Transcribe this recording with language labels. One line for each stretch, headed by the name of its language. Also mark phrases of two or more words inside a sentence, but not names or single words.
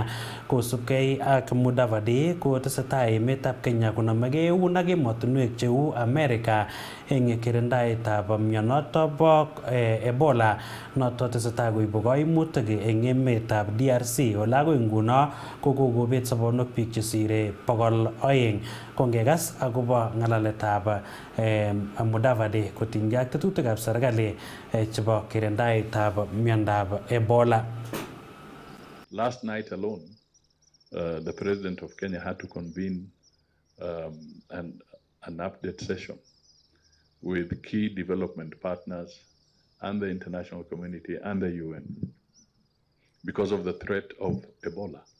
Kalenjin: Kosubkei ak Mudavadi ko tesetai emetab Kenya konomegei eun ak emotinwek cheu America eng kirindaetab mionoto bo Ebola noto tesetai koibu kaimutik eng emetab DRC ole agoi nguno ko kokobet sobonwek biik chesire 200. Kongekas akobo ng'alaletab Mudavadi kotinygei ak tetutikab serikali chebo kirindaetab miondab Ebola.
English: Last night alone, the President of Kenya had to convene an update session with key development partners and the international community and the UN because of the threat of Ebola,